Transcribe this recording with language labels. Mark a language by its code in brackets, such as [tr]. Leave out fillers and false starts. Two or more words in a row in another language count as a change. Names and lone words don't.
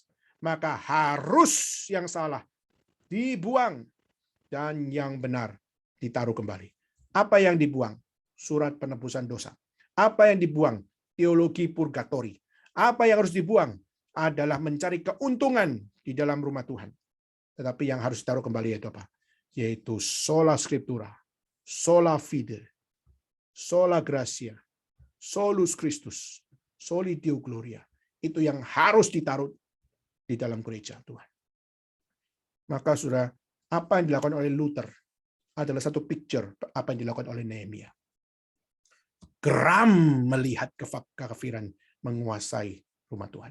[id] Maka harus yang salah dibuang dan yang benar ditaruh kembali. Apa yang dibuang? Surat penebusan dosa. Apa yang dibuang? Teologi purgatori. Apa yang harus dibuang? Adalah mencari keuntungan di dalam rumah Tuhan. Tetapi yang harus ditaruh kembali yaitu apa? [la] Yaitu sola scriptura, sola fide, sola gratia, solus Christus, soli Deo gloria. [id] Itu yang harus ditaruh di dalam gereja Tuhan. Maka saudara, apa yang dilakukan oleh Luther adalah satu picture apa yang dilakukan oleh Nehemia. Geram melihat kekafiran menguasai rumah Tuhan.